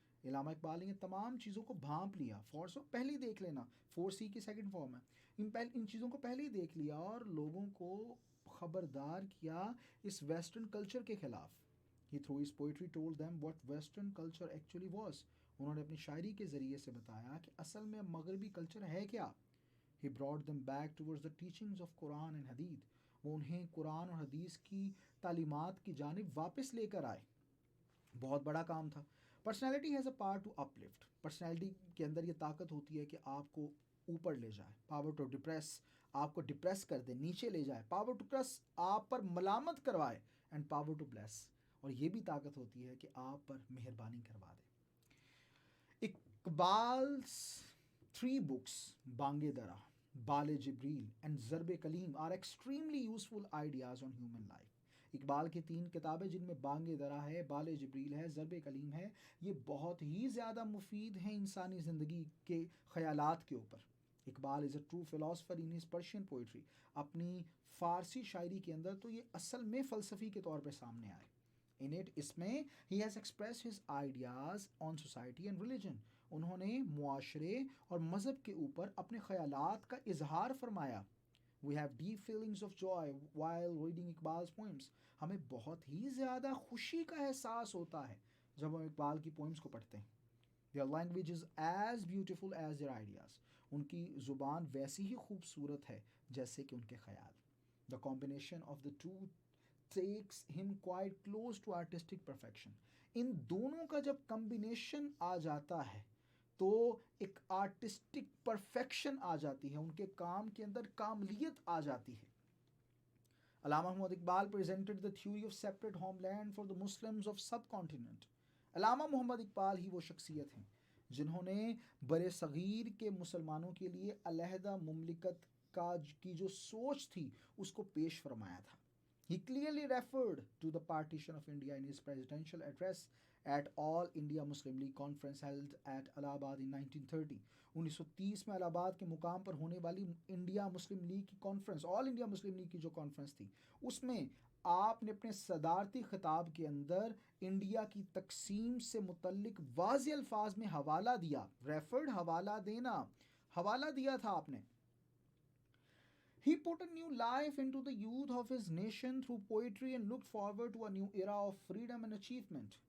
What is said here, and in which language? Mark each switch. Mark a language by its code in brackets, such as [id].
[ur] علامہ اقبال نے یہ تمام چیزوں کو بھانپ لیا. فورسو پہلے ہی دیکھ لینا، 4C کی سیکنڈ فارم ہے. ان چیزوں کو پہلے ہی دیکھ لیا اور لوگوں کو خبردار کیا اس ویسٹرن کلچر کے خلاف. [en] He through his poetry told them what western culture actually was. [ur] انہوں نے اپنی شاعری کے ذریعے سے بتایا کہ اصل میں مغربی کلچر ہے کیا. [en] He brought them back towards the teachings of Quran and Hadith. [ur] وہ انہیں قرآن اور حدیث کی تعلیمات کی جانب واپس لے کر آئے. بہت بڑا کام تھا. [en] Personality has a power to uplift. [ur] Personality کے اندر یہ طاقت ہوتی ہے کہ آپ کو اوپر لے جائے. [en] power to depress, [ur] آپ کو ڈپریس کر دے، نیچے لے جائے. [en] power to curse, [ur] آپ پر ملامت کروائے. [en] and power to bless, [ur] اور یہ بھی طاقت ہوتی ہے کہ آپ پر مہربانی کروا دے. [en] Iqbal's 3 books Bang Dara, Bale Jibreel and Zarb Kalim are extremely useful ideas on human life. [ur] Iqbal کی 3 کتابیں جن میں بانگ درا ہے، بال جبریل ہے، ضرب کلیم ہے، یہ بہت ہی زیادہ مفید ہیں انسانی زندگی کے خیالات کے اوپر. [en] Iqbal is a true philosopher in his Persian poetry. [ur] اپنی فارسی شاعری کے اندر تو یہ اصل میں فلسفی کے طور پہ سامنے آئے. [en] اس میں he has express his ideas on society and religion. [ur] انہوں نے معاشرے اور مذہب کے اوپر اپنے خیالات کا اظہار فرمایا. [en] We have deep feelings of joy while reading Iqbal's poems. [ur] ہمیں بہت ہی زیادہ خوشی کا احساس ہوتا ہے جب ہم اقبال کی پوئمز کو پڑھتے ہیں. [en] Their language is as beautiful as their ideas. [ur] ان کی زبان ویسی ہی خوبصورت ہے جیسے کہ ان کے خیال. [en] The combination of the two takes him quite close to artistic perfection. [ur] ان دونوں کا جب کمبینیشن آ جاتا ہے تو ایک آرٹسٹک پرفیکشن آ جاتی ہے، ان کے کام کے اندر کاملیت آ جاتی ہے. [en] Allama Muhammad Iqbal presented the theory of separate homeland for the Muslims of subcontinent. [ur] علامہ محمد اقبال ہی وہ شخصیت ہیں جنہوں نے بر صغیر کے مسلمانوں کے لیے علیحدہ مملکت کی جو سوچ تھی اس کو پیش فرمایا تھا. [en] He clearly referred to the partition of India in his presidential address at All India Muslim League conference held at Allahabad in 1930. [ur] 1930 میں الہ آباد کے مقام پر ہونے والی انڈیا مسلم لیگ کی کانفرنس، آل انڈیا مسلم لیگ کی جو کانفرنس تھی، اس میں آپ نے اپنے صدارتی خطاب کے اندر انڈیا کی تقسیم سے متعلق واضح الفاظ میں حوالہ دیا. ریفرڈ حوالہ دینا، حوالہ دیا تھا آپ نے. [en] He put a new life into the youth of his nation through poetry and looked forward to a new era of freedom and achievement.